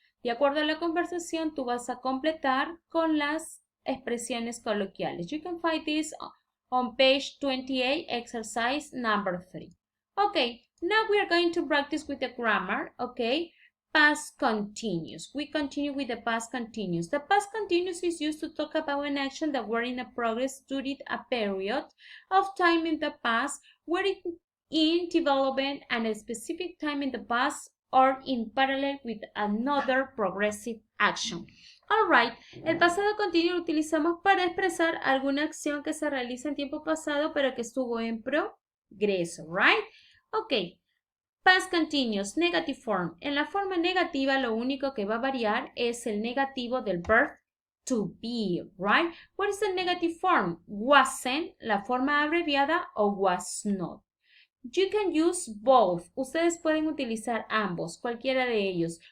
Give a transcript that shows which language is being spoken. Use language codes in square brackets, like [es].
[es] De acuerdo a la conversación, tú vas a completar con las expresiones coloquiales. [en] You can find this on page 28, exercise number 3. Okay, now we are going to practice with the grammar. Okay, past continuous. We continue with the past continuous. The past continuous is used to talk about an action that were in a progress during a period of time in the past, were in development at a specific time in the past or in parallel with another progressive action. [es] Alright, el pasado continuo lo utilizamos para expresar alguna acción que se realiza en tiempo pasado pero que estuvo en progreso, right? [en] Ok. Past continuous, negative form. [es] En la forma negativa lo único que va a variar es el negativo del verb to be, right? [en] What is the negative form? Wasn't, [es] la forma abreviada, o [en] was not. You can use both. [es] Ustedes pueden utilizar ambos, cualquiera de ellos.